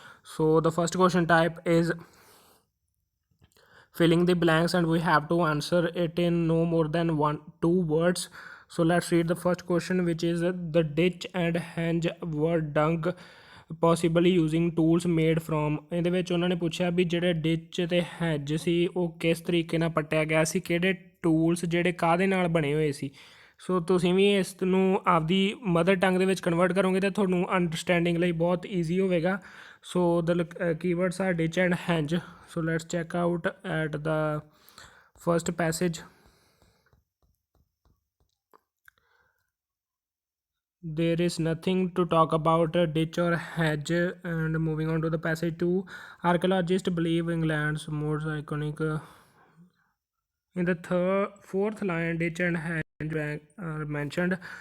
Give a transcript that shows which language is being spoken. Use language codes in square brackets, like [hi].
[en] So the first question type is filling the blanks and we have to answer it in no more than 1-2 words. So let's read the first question, which is the ditch and henge were dug possibly using tools made from। [pa] ਇਹਦੇ ਵਿੱਚ ਉਹਨਾਂ ਨੇ ਪੁੱਛਿਆ ਵੀ ਜਿਹੜੇ ditch ਤੇ hedge ਸੀ ਉਹ ਕਿਸ ਤਰੀਕੇ ਨਾਲ ਪੱਟਿਆ ਗਿਆ ਸੀ, ਕਿਹੜੇ ਟੂਲਸ ਜਿਹੜੇ ਕਾਹਦੇ ਨਾਲ ਬਣੇ ਹੋਏ ਸੀ। ਸੋ ਤੁਸੀਂ ਵੀ ਇਸ ਨੂੰ ਆਪਦੀ ਮਦਰ ਟੰਗ ਦੇ ਵਿੱਚ ਕਨਵਰਟ ਕਰੋਗੇ ਤਾਂ ਤੁਹਾਨੂੰ ਅੰਡਰਸਟੈਂਡਿੰਗ ਲਈ ਬਹੁਤ ਈਜ਼ੀ ਹੋਵੇਗਾ। [en] So the keywords are ditch and hedge. So let's check out at the first passage. There is nothing to talk about a ditch or hedge. And moving on to the passage 2, archaeologists believe England's most iconic in the fourth line ditch and hedge are mentioned.